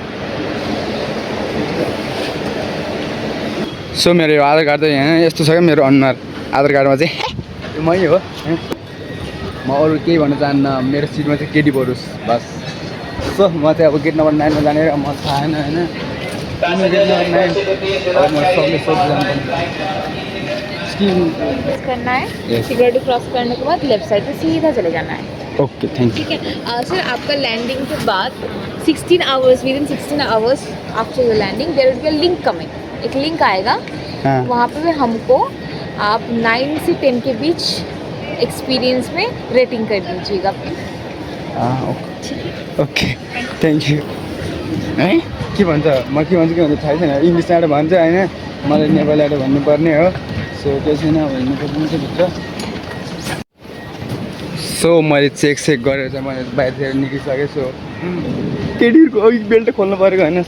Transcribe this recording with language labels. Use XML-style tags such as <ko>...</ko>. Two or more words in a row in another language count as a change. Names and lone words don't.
<ne>सो मेरो यो आधार कार्ड चाहिँ यहाँ यस्तो छ क्या, मेरो अनुहार आधार कार्डमा चाहिँ मै हो। म अरू केही भन्न चाहन्न, मेरो सिटमा चाहिँ केटी परोस् बस। सो म चाहिँ अब गेट नम्बर 9मा जाने र म थाहा छैन होइन, गेट नम्बर 9 अब म सबले</ne> <hi>करना है,</hi> <en>security cross</en> <hi>करने के बाद</hi> <en>left side</en> <hi>पे सीधा चले जाना है।</hi> <en>okay thank you.</en> <hi>ठीक है सर, आपका लैंडिंग के बाद 16 आवर्स,</hi> <en>with in 16 hours after your landing there will be a link coming.</en> <hi>एक लिंक आएगा, वहाँ पे हमको आप 9 से 10 के बीच एक्सपीरियंस में रेटिंग कर दीजिएगा।</hi> <en>okay thank you.</en> <ne>है के भन्छ, म के भन्छु थाहै छैन, इङ्ग्लिसबाट भन्छ होइन, मलाई नेपालीबाट भन्नुपर्ने हो। सो केही छैन, अब हिँड्नुपर्ने चाहिँ भित्र। सो मैले चेक गरेर चाहिँ मैले बाहिरतिर निस्किसकेँ। सो केटीहरूको अघि बेल्ट खोल्नु परेको होइन।</ne>